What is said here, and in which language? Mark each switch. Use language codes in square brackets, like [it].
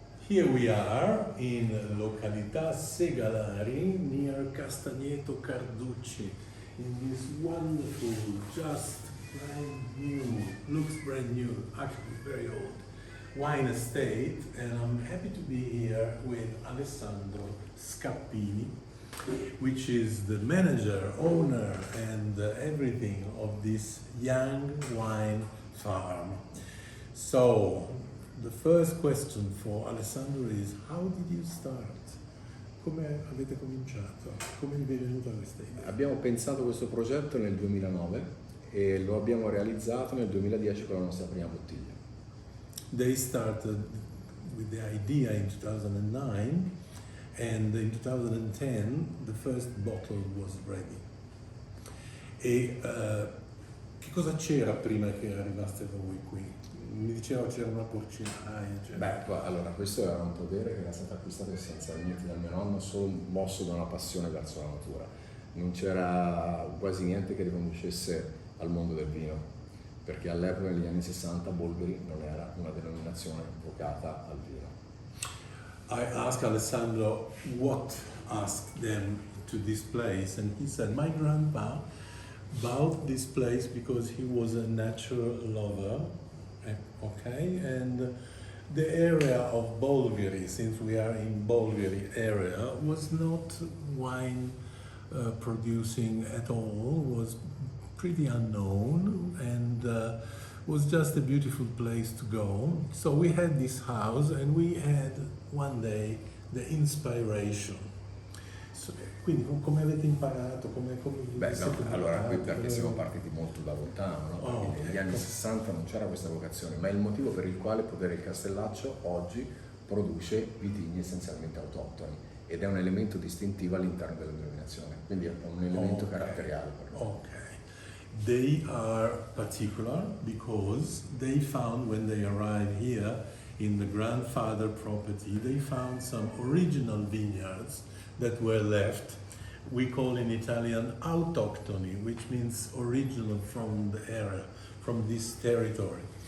[en] Here we are in località Segalari near Castagneto Carducci in this wonderful, just brand new, looks brand new, actually very old, wine estate, and I'm happy to be here with Alessandro Scappini, which is the manager, owner, and everything of this young wine farm. So, the first question for Alessandro is, how did you start? [it] Come avete cominciato? Come vi è venuta questa idea? Abbiamo pensato questo progetto nel 2009 e lo abbiamo realizzato nel 2010 con la nostra prima bottiglia. [en] They started with the idea in 2009 and in 2010 the first bottle was ready. [it] E che cosa c'era prima che arrivaste voi qui? Mi diceva c'era una porcinaia. Allora, questo era un podere che era stato acquistato essenzialmente dal mio nonno, solo mosso da una passione verso la natura. Non c'era quasi niente che riconducesse al mondo del vino, perché all'epoca, negli anni 60, Bolgheri non era una denominazione vocata al vino. [en] I asked Alessandro what asked them to this place, and he said, my grandpa bought this place because he was a natural lover. Okay, and the area of Bolgheri, since we are in Bolgheri area, was not wine producing at all, was pretty unknown, and was just a beautiful place to go. So we had this house and we had one day the inspiration. [it] So, quindi come avete imparato? Allora qui perché siamo partiti molto da lontano, no? Perché negli anni 60 non c'era questa vocazione, ma è il motivo per il quale Podere Il Castellaccio oggi produce vitigni essenzialmente autoctoni ed è un elemento distintivo all'interno della denominazione, quindi è un elemento caratteriale per noi. [en] Okay. They are particular because they found, when they arrived here in the grandfather property, they found some original vineyards that were left. We call in Italian autoctoni, which means original from the area, from this territory.